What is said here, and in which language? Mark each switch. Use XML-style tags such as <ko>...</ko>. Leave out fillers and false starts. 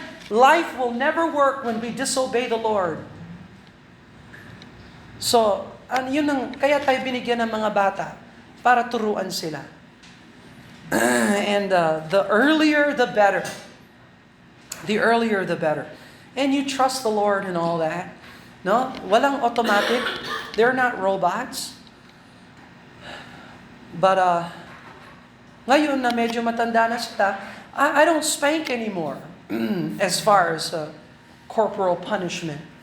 <en>Life will never work when we disobey the Lord.</en> <tl>So, kaya tayo binigyan ng mga bata para turuan sila.</tl> <en>And the earlier, the better. The earlier, the better. And you trust the Lord and all that. No?</en> <tl>Walang automatic.</tl> <en>They're not robots. But</en> <tl>ngayon na medyo matanda na sila,</tl> <en>I don't spank anymore as far as corporal punishment.</en>